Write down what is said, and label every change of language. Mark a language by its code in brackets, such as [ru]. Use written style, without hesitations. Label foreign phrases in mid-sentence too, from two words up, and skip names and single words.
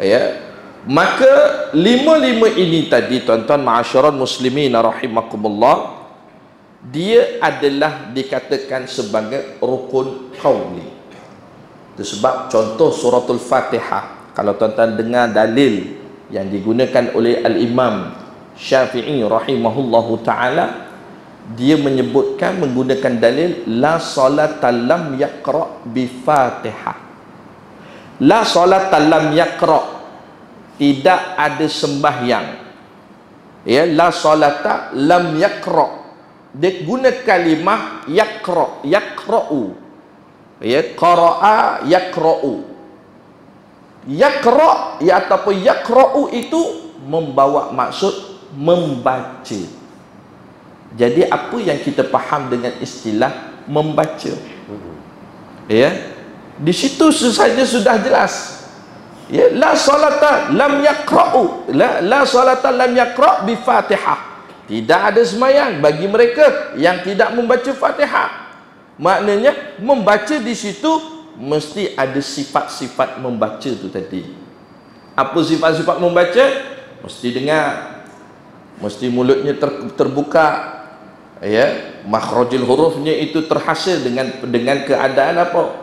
[ms] Ya, maka 5 ini tadi, tuan-tuan [ar] معاشر المسلمين رحمكم الله, [ms] dia adalah dikatakan sebagai rukun qauli. Itu sebab contoh suratul Fatihah, kalau tuan-tuan dengar dalil yang digunakan oleh Al-Imam Syafi'i [ar] رحمه الله تعالى, [ms] dia menyebutkan menggunakan dalil [ar] لا صلاة لم يقرأ بفاتحة. لا صلاة لم يقرأ, [ms] tidak ada sembahyang, [ar] ya, لا صلاة لم يقرأ, [ms] dia guna kalimah [ar] يقرأ يقرأ, [ms] ya, [ar] قرأ يقرأ. [ms] Yaqra' ya ataupun yaqra'u itu membawa maksud membaca. Jadi apa yang kita faham dengan istilah membaca, ya, di situ saja sudah jelas. Ya, [ar] لا صلاة لم يقرأ لا صلاة لم يقرأ بفاتحة. [ms] Tidak ada sembahyang bagi mereka yang tidak membaca Fatihah. Maknanya membaca di situ mesti ada sifat-sifat membaca tu tadi. Apa sifat-sifat membaca? Mesti dengar, mesti mulutnya terbuka, ya, makhrajul hurufnya itu terhasil dengan keadaan apa?